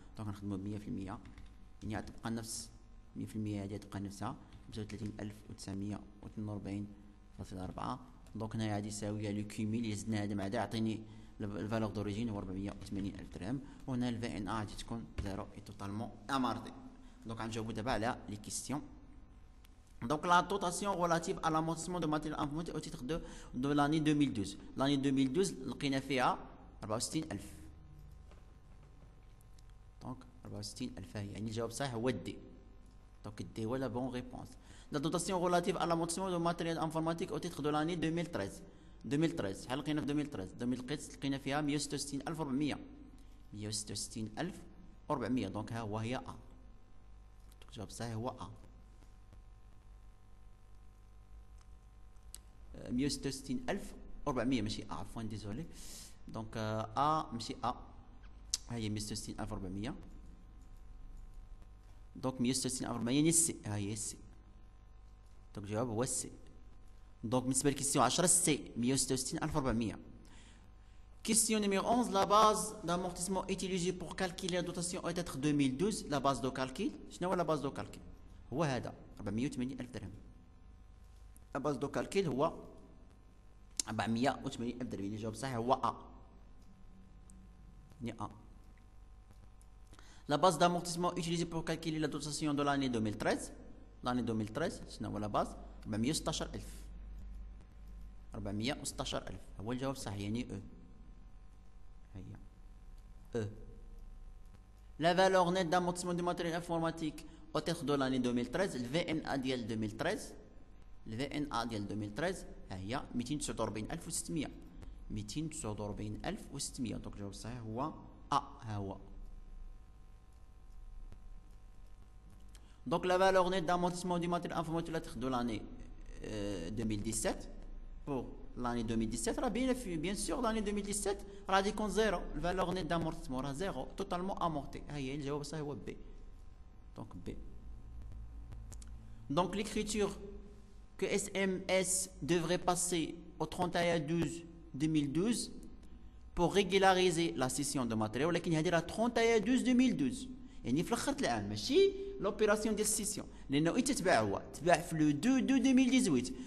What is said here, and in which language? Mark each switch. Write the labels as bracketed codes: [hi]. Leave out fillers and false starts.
[ar] دونك غنخدمو ب 100%، يعني غتبقى نفس 100%، هادي غتبقى نفسها 35,942.4. دونك هنايا غادي يساوي لو كيميل اللي زدنا هذا مع هذا يعطيني الفالور دوريجين هو 480,000 درهم، وهنا الفي ان ا غادي تكون زيرو اي توتالمون اماردي. دونك غنجاوبو دابا على لي كيستيون. [fr] Donc la dotation relative à l'amortissement de matériel informatique au titre de l'année 2012. [ar] L'année 2012 لقينا فيها 64,000. دونك 64,000 هي، يعني الجواب الصحيح هو الدي. دونك الدي هو لا بون ريبونس. [fr] La dotation relative à l'amortissement de matériel informatique au titre de l'année 2013. [ar] 2013 شحال لقينا في 2013؟ 2013 لقينا فيها 166,400. 166,400. دونك ها هو هي ا. الجواب الصحيح هو ا. 166,400 ماشي ا، عفوا ديزولي. دونك ا ماشي ا، ها هي 166,400. دونك 166,400 يعني السي، ها هي السي. دونك الجواب هو السي. دونك بالنسبه لكيستيون 10 السي 166,400. [fr] Question numéro 11, la base d'amortissement utilisée pour calculer la dotation au titre 2012. La base de calcul [ar] شنو هو [fr] la base de calcul؟ [ar] هو هذا 480,000 درهم. [fr] La base de calcul [ar] هو 480,000 درهم، يعني الجواب الصحيح هو A. يعني A. [fr] La base d'amortissement utilisée pour calculer la dotation de l'année 2013. [ar] L'année 2013 شنو هو la base؟ 416,000. 416,000 هو الجواب الصحيح، يعني E. هيا E. [fr] La valeur nette d'amortissement du matériel informatique au titre de l'année 2013. [ar] Le VNA ديال 2013. ال VNA ديال 2013 ها هي 249,600. 249,600. دونك الجواب الصحيح هو A. ها هو. [fr] Donc la valeur nette d'amortissement du matériel informatique au titre de l'année 2017. Pour l'année 2017 راه bien sûr l'année 2017 [ar] راه غادي يكون زيرو. الفالور نيت d'amortissement راه زيرو توتالمون امورتي. ها هي الجواب الصحيح هو B. Donc B. [fr] Donc l'écriture que SMS devrait passer au 31/12/2012 pour régulariser la cession de matériel، [ar] ولكن هذه راه 31/12/2012، يعني في الاخر العام ماشي لوبيراسيون ديال السيسيون، لانه اي تتباع هو تباع في لو 2/2018.